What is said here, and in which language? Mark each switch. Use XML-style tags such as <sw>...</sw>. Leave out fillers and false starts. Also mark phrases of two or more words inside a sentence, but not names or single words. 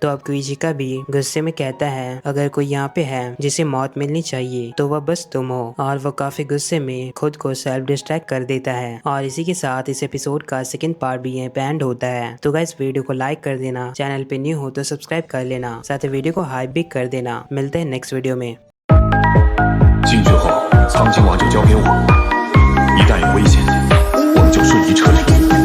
<hi>तो अब क्विचिका भी गुस्से में कहता है अगर कोई यहाँ पे है जिसे मौत मिलनी चाहिए तो वह बस तुम हो, और वो काफी गुस्से में खुद को</hi> <en>self destruct</en> <hi>कर देता है। और इसी के साथ इस एपिसोड का</hi> <en>second part</en> <hi>भी यहीं पे एंड होता है। तो गाइस वीडियो को लाइक कर देना, चैनल पे न्यू हो तो सब्सक्राइब कर लेना, साथ ही वीडियो को हाइप भी कर देना। मिलते हैं</hi> <en>next video</en> <hi>में।</hi> <zh>进去后，苍井王就交给我，一旦有危险，我们就瞬移撤离。</zh>